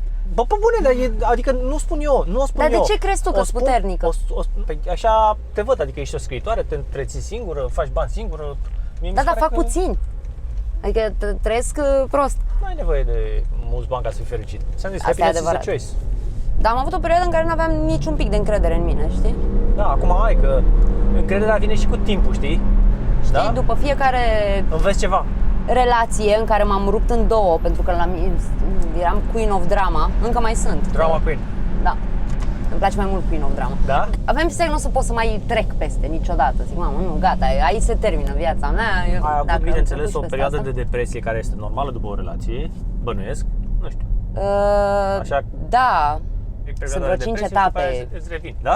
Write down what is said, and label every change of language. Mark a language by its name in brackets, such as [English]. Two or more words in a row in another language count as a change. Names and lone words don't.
[Romanian] Bă, pe bune, dar adică nu spun eu, nu o spun eu. Dar de ce crezi tu că sunt puternică? Păi așa te văd, adică ești o scriitoare, te întreții singură, faci bani singură. Da, fac puțin. Adică trăiesc prost. Nu ai nevoie de mulți bani ca să fii fericit. Ți-am zis, [English] happiness is a choice. [Romanian] Dar am avut o perioadă în care nu aveam niciun pic de încredere în mine, știi? Da, acum ai, că încrederea vine și cu timpul, știi? Știi, da? După fiecare înveți ceva. Relație în care m-am rupt în două, pentru că eram [English] queen of drama, [Romanian] încă mai sunt. [English] Drama queen. [Romanian] Da. Îmi place mai mult [English] queen of drama. [Romanian] Da? Aveam impresia că nu o să pot să mai trec peste niciodată. Zic, mamă, nu, gata, aici se termină viața mea. Ai avut, bineînțeles, o perioadă de depresie care este normală după o relație, bănuiesc, nu știu. Așa. Da. Sunt vreo 5 etape. Îți revin. Da?